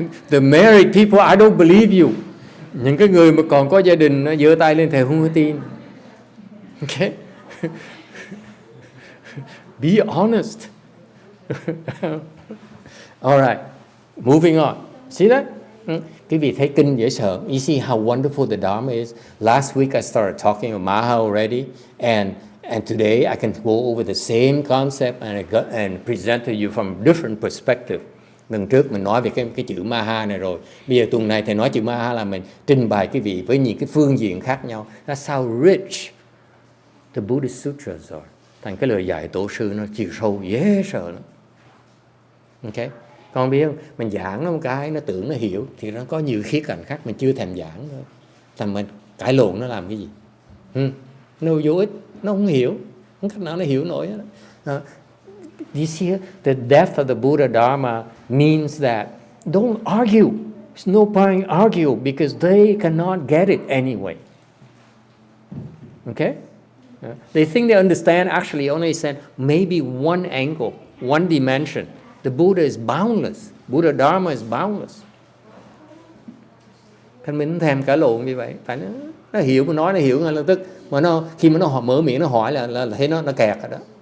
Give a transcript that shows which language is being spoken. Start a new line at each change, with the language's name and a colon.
English: The married people, I don't believe you.
Vietnamese: Những cái người mà còn có gia đình nó giơ tay lên thề không có tin.
English: Okay? Be honest. All right. Moving on. See that?
Vietnamese: Quý vị thấy kinh dễ sợ.
English: You see how wonderful the dharma is. Last week I started talking about Maha already, and today I can go over the same concept and present to you from a different perspective.
Vietnamese: Lần trước mình nói về cái chữ Maha này rồi. Bây giờ tuần này thầy nói chữ Maha là mình trình bày quý vị với những cái phương diện khác nhau.
English: That's how rich the Buddhist sutras are.
Vietnamese: Thành cái lời dạy tổ sư nó chiều sâu dễ sợ lắm. Okay? Con biết không? Mình giảng nó một cái nó tưởng nó hiểu thì nó có nhiều khía cạnh khác mình chưa thèm giảng thôi. Thành mình cãi lộn nó làm cái gì? Nó vô ích, nó không hiểu, không cách nào nó hiểu nổi hết.
English: You see, the depth of the Buddha Dharma means that don't argue. There's no point argue because they cannot get it anyway. Okay? They think they understand, actually only understand maybe one angle, one dimension. The Buddha is boundless. Buddha Dharma is boundless.
Vietnamese: Thành mình không thèm cãi lộn như vậy. Tại nó hiểu, mà nói nó hiểu ngay lập tức. Mà khi mà nó mở miệng nó hỏi là thấy nó kẹt rồi đó.